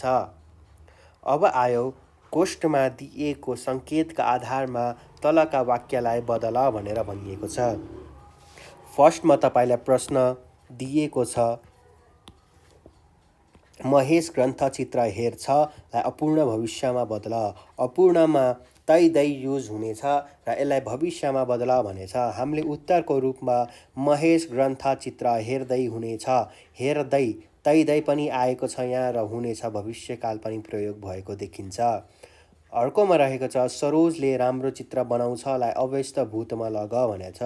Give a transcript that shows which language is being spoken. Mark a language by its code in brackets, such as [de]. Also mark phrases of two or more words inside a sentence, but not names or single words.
[ne] अब आयो कोष्ठमा दिएको सङ्केतका आधारमा तलका वाक्यलाई बदल भनेर भनिएको छ। फर्स्टमा तपाईँलाई प्रश्न दिएको छ, महेश ग्रन्थचित्र हेर्छलाई अपूर्ण भविष्यमा बदल। अपूर्णमा तै दै युज हुनेछ र यसलाई भविष्यमा बदल भनेछ। हामीले उत्तरको रूपमा महेश ग्रन्थचित्र हेर्दै हुनेछ, हेर्दै तै दै पनि आएको छ यहाँ र हुनेछ भविष्यकाल पनि प्रयोग भएको देखिन्छ। अर्कोमा रहेको छ सरोजले राम्रो चित्र बनाउँछलाई अव्यस्त भूतमा लग भनेछ।